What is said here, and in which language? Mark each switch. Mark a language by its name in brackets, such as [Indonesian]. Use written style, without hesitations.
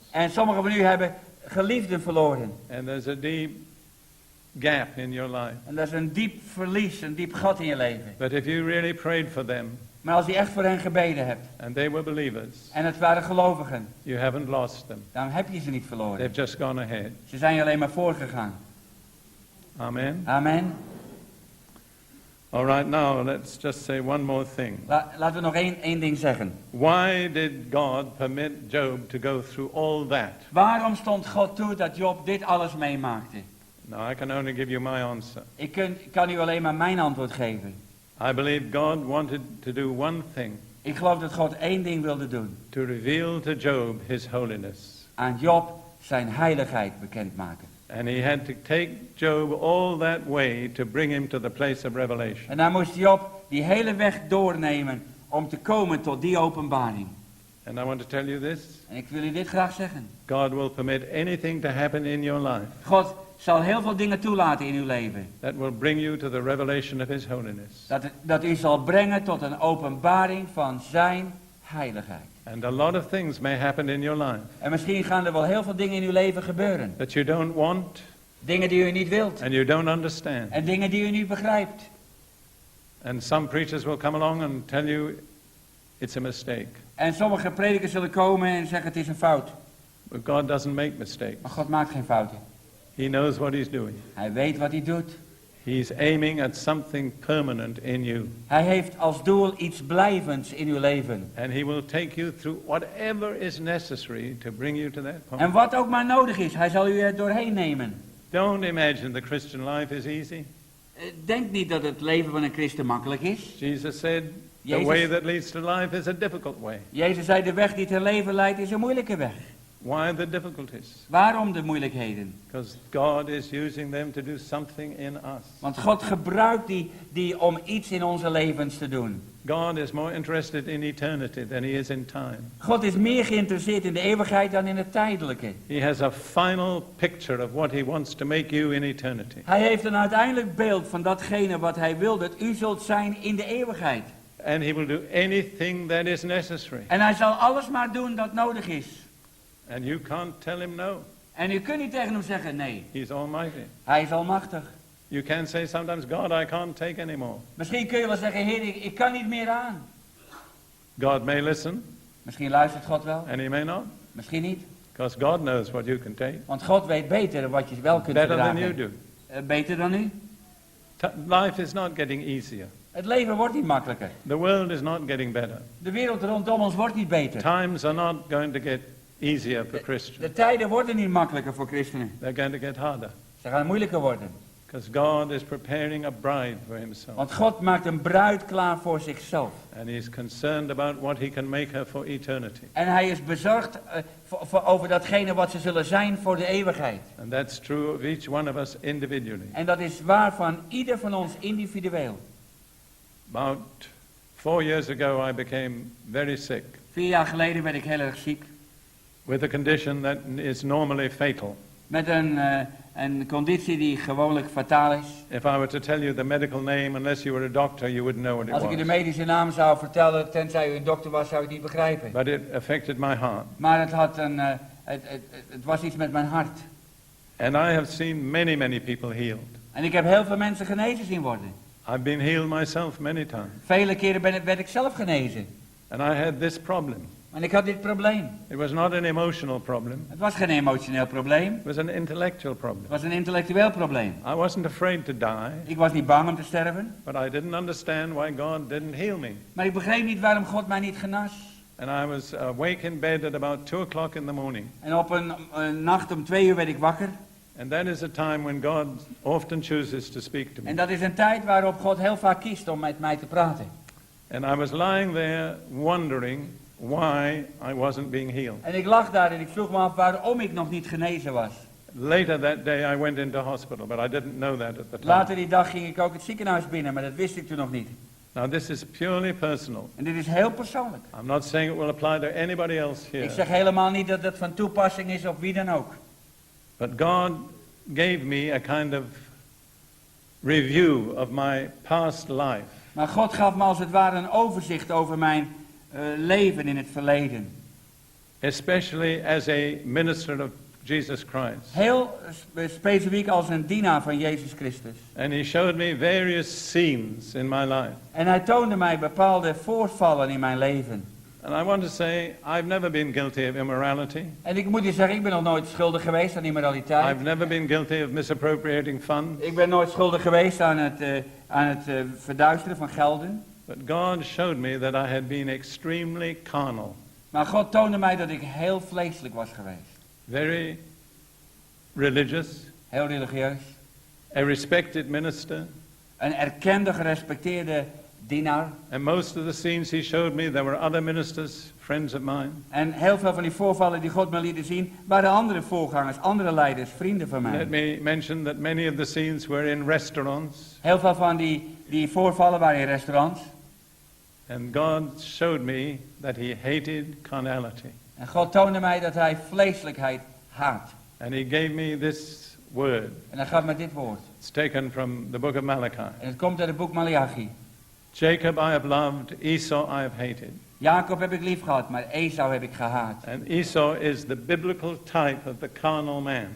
[Dutch] En sommigen van u hebben geliefden verloren. [English] And there's a deep gap in your life. [Dutch] En dat is een diep verlies, een diep gat in je leven. [English] But if you really prayed for them, [Dutch] Maar als je echt voor hen gebeden hebt, [English] and they were believers, [Dutch] en het waren gelovigen, [English] you haven't lost them. [Dutch] dan heb je ze niet verloren. [English] They've just gone ahead. [Dutch] Ze zijn je alleen maar voorgegaan. [English] Amen. [Dutch] Amen. [English] All right, now let's just say one more thing. [Dutch] Laten we nog één ding zeggen. [English] Why did God permit Job to go through all that? [Dutch] Waarom stond God toe dat Job dit alles meemaakte? [English] Now I can only give you my answer. [Dutch] Ik kan u alleen maar mijn antwoord geven. [English] I believe God wanted to do one thing. [Dutch] Ik geloof dat God 1 ding wilde doen. [English] To reveal to Job his holiness. [Dutch] Aan Job zijn heiligheid bekendmaken. [English] And he had to take Job all that way to bring him to the place of revelation. [Dutch] En hij moest Job die hele weg doornemen om te komen tot die openbaring. [English] And I want to tell you this. [Dutch] En ik wil u dit graag zeggen. [English] God will permit anything to happen in your life. [Dutch] God zal heel veel dingen toelaten in uw leven. [English] that will bring you to the revelation of His holiness. [Dutch] Dat u zal brengen tot een openbaring van zijn heiligheid. [English] And a lot of things may happen in your life [Dutch] En misschien gaan er wel heel veel dingen in uw leven gebeuren. [English] that you don't want [Dutch] Dingen die u niet wilt. [English] and you don't understand. [Dutch] En dingen die u niet begrijpt. [English] And some preachers will come along and tell you it's a mistake. [Dutch] En sommige predikers zullen komen en zeggen het is een fout. [English] But God doesn't make mistakes. [Dutch] Maar God maakt geen fouten. [English] He knows what He's doing. [Dutch] Hij weet wat hij doet. [English] He's aiming at something permanent in you. [Dutch] Hij heeft als doel iets blijvends in uw leven. [English] And He will take you through whatever is necessary to bring you to that point. [Dutch] En wat ook maar nodig is, hij zal u er doorheen nemen. [English] Don't imagine the Christian life is easy. [Dutch] Denk niet dat het leven van een christen makkelijk is. [English] Jesus said, the [Dutch] Jezus- [English] way that leads to life is a difficult way. [Dutch] Jezus zei, de weg die ter leven leidt is een moeilijke weg. [English] Why the difficulties? [Dutch] Waarom de moeilijkheden? [English] Because God is using them to do something in us. [Dutch] Want God gebruikt die om iets in onze levens te doen. [English] God is more interested in eternity than He is in time. [Dutch] God is meer geïnteresseerd in de eeuwigheid dan in het tijdelijke. [English] He has a final picture of what He wants to make you in eternity. [Dutch] Hij heeft een uiteindelijk beeld van datgene wat hij wil dat u zult zijn in de eeuwigheid. [English] And He will do anything that is necessary. [Dutch] En hij zal alles maar doen dat nodig is. [English] And you can't tell Him no. [Dutch] En u kunt niet tegen hem zeggen nee. [English] He's almighty. [Dutch] Hij is almachtig. [English] You can say sometimes, God, I can't take anymore. [Dutch] Misschien kun je wel zeggen, Heer, ik kan niet meer aan. [English] God may listen, [Dutch] Misschien luistert God wel, [English] and He may not. [Dutch] misschien niet. [English] Because God knows what you can take. [Dutch] Want God weet beter wat je wel kunt [English] Better than you [Dutch] verdragen. [English] do. [Dutch] Beter dan u. [English] Life is not getting easier. [Dutch] Het leven wordt niet makkelijker. [English] The world is not getting better. [Dutch] De wereld rondom ons wordt niet beter. [English] Times are not going to get easier for [Dutch] De [English] Christians. [Dutch] tijden worden niet makkelijker voor christenen. [English] They're going to get harder. [Dutch] Ze gaan moeilijker worden. [English] Because God is preparing a bride for Himself. [Dutch] Want God maakt een bruid klaar voor zichzelf. [English] And He's concerned about what He can make her for eternity. [Dutch] En hij is bezorgd over datgene wat ze zullen zijn voor de eeuwigheid. [English] And that's true of each one of us individually. [Dutch] En dat is waar van ieder van ons individueel. [English] About 4 years ago I became very sick [Dutch] 4 jaar geleden werd ik heel erg ziek. [English] with a condition that is normally fatal. [Dutch] Met een conditie die gewoonlijk fataal is. [English] If I were to tell you the medical name, unless you were a doctor, you wouldn't know what it [Dutch] Als ik u de [English] was. [Dutch] medische naam zou vertellen, tenzij u een dokter was, zou u het niet begrijpen. [English] But it affected my heart. [Dutch] Maar het was iets met mijn hart. [English] And I have seen many, many people healed. [Dutch] En ik heb heel veel mensen genezen zien worden. [English] I've been healed myself many times. [Dutch] Vele keren werd ik zelf genezen. [English] And I had this problem. [Dutch] En ik had dit probleem. [English] It was not an emotional problem. [Dutch] Het was geen emotioneel probleem. [English] It was an intellectual problem. [Dutch] Het was een intellectueel probleem. [English] I wasn't afraid to die, [Dutch] Ik was niet bang om te sterven. [English] but I didn't understand why God didn't heal me. [Dutch] Maar ik begreep niet waarom God mij niet genas. [English] And I was awake in bed at about 2 o'clock in the morning. [Dutch] En op een nacht om 2 uur werd ik wakker. [English] And that is a time when God often chooses to speak to me. [Dutch] En dat is een tijd waarop God heel vaak kiest om met mij te praten. [English] And I was lying there wondering why I wasn't being healed. [Dutch] En ik lag daar en ik vroeg me af waarom ik nog niet genezen was. [English] Later that day I went into hospital, but I didn't know that at the time. [Dutch] Later die dag ging ik ook het ziekenhuis binnen, maar dat wist ik toen nog niet. [English] Now this is purely personal. [Dutch] En dit is heel persoonlijk. [English] I'm not saying it will apply to anybody else [Dutch] Ik [English] here. [Dutch] zeg helemaal niet dat dat van toepassing is op wie dan ook. [English] But God gave me a kind of review of my past life. [Dutch] Maar God gaf me als het ware een overzicht over mijn leven in het verleden. [English] Especially as a minister of Jesus Christ. [Dutch] Heel specifiek als een dienaar van Jezus Christus. [English] And He showed me various scenes in my life. [Dutch] En hij toonde mij bepaalde voorvallen in mijn leven. [English] And I want to say, I've never been guilty of immorality. [Dutch] En ik moet je zeggen, ik ben nog nooit schuldig geweest aan immoraliteit. [English] I've never been guilty of misappropriating funds. [Dutch] Ik ben nooit schuldig geweest aan het verduisteren van gelden. [English] But God showed me that I had been extremely carnal. [Dutch] Maar God toonde mij dat ik heel vleeselijk was geweest. [English] Very religious, [Dutch] Heel religieus. [English] a respected minister. [Dutch] Een erkende, gerespecteerde dienaar. [English] And most of the scenes He showed me, there were other ministers, friends of mine. [Dutch] En heel veel van die voorvallen die God me liet zien, waren andere voorgangers, andere leiders, vrienden van mij. [English] Let me mention that many of the scenes were in restaurants. [Dutch] Heel veel van die voorvallen waren in restaurants. [English] And God showed me that He hated carnality. [Dutch] En God toonde mij dat hij vleeselijkheid haat. [English] And He gave me this word. [Dutch] En hij gaat met dit woord. [English] It's taken from the book of Malachi. [Dutch] En het komt uit het boek Malachi. [English] Jacob I have loved, Esau I have hated. [Dutch] Jacob heb ik lief gehad, maar Esau heb ik gehaat. [English] And Esau is the biblical type of the carnal man.